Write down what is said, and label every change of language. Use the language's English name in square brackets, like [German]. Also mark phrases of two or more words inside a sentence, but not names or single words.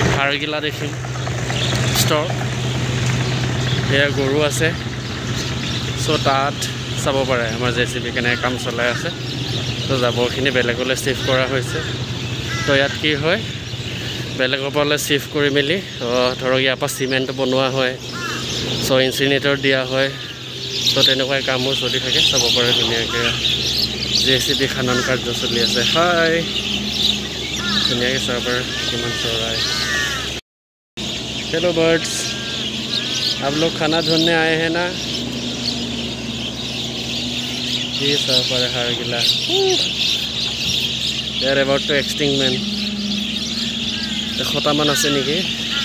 [Assamese] হাড়গিলা দেখিম ষ্টক এয়া গৰু আছে চ' তাত চাব পাৰে আমাৰ JCB কেনেকৈ কাম চলাই আছে তো জাবৰখিনি বেলেগলৈ চিফ্ট কৰা হৈছে তো ইয়াত কি হয় বেলেগৰ পৰা চিফ্ট কৰি মেলি ধৰক ইয়াৰ পৰা চিমেণ্ট বনোৱা হয় চ' ইনচিনেটৰ দিয়া হয় তো তেনেকুৱা কামবোৰ চলি থাকে চাব পাৰে ধুনীয়াকৈ JCB খনন কাৰ্য চলি আছে হাই ধুনীয়াকৈ চাব পাৰে কিমান চৰাই [English] hello birds [Hindi] आप लोग खाना ढूंढने आए हैं ना ये सब पर हाड़गिला [English] they are about to extinct man [Assamese] 100 মান আছে নেকি